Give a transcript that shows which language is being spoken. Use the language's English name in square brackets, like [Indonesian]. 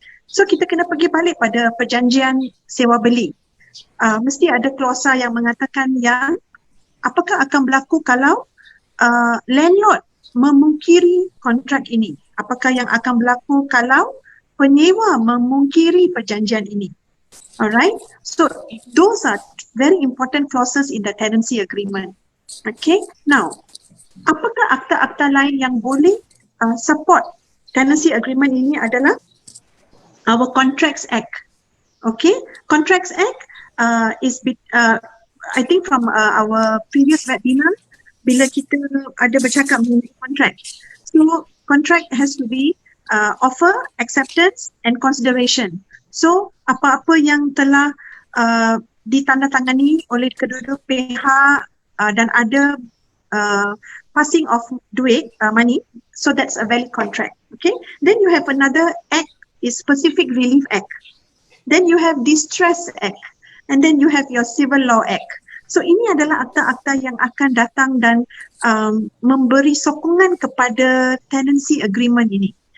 [Malay] So kita kena pergi balik pada perjanjian sewa beli. Mesti ada klausa yang mengatakan yang apakah akan berlaku kalau landlord memungkiri kontrak ini? Apakah yang akan berlaku kalau penyewa memungkiri perjanjian ini? [English] Alright, so those are very important clauses in the tenancy agreement. [Malay] Okay, now apakah akta-akta lain yang boleh support tenancy agreement ini adalah our Contracts Act. [English] Okay, Contracts Act is I think from our previous webinar, [Malay] bila kita ada bercakap mengenai contract. [English] So contract has to be offer, acceptance and consideration. [Malay] So apa-apa yang telah ditandatangani oleh kedua-dua pihak dan ada passing of duit, money, [English] so that's a valid contract. Okay, then you have another act is Specific Relief Act. Then you have Distress Act, and then you have your Civil Law Act. [Malay] So ini adalah akta-akta yang akan datang dan memberi sokongan kepada tenancy agreement ini.